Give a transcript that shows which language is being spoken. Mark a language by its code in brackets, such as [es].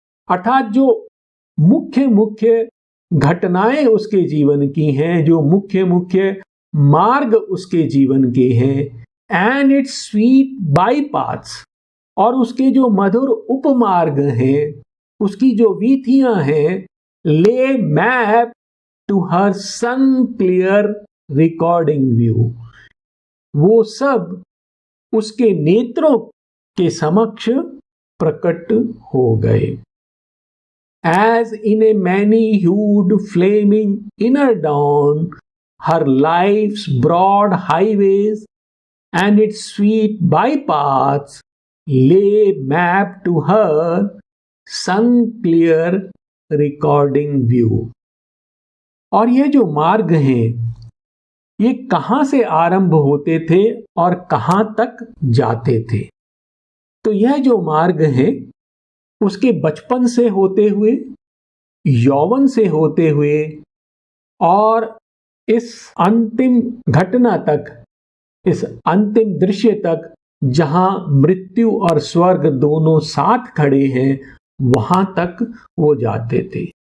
[hi] अर्थात जो मुख्य मुख्य घटनाएं उसके जीवन की हैं, जो मुख्य मुख्य मार्ग उसके जीवन के हैं, [en] and it's sweet bypaths, [hi] और उसके जो मधुर उपमार्ग हैं, उसकी जो वीथियां हैं, [en] lay map to her sun clear recording view, [hi] वो सब उसके नेत्रों के समक्ष प्रकट हो गए। [en] As in a many-hued flaming inner dawn, her life's broad highways and its sweet bypaths lay mapped to her sun-clear recording view. [hi] और ये जो मार्ग हैं, ये कहाँ से आरंभ होते थे और कहाँ तक जाते थे? तो यह जो मार्ग है उसके बचपन से होते हुए, यौवन से होते हुए और इस अंतिम घटना तक, इस अंतिम दृश्य तक जहां मृत्यु और स्वर्ग दोनों साथ खड़े हैं, वहां तक वो जाते थे।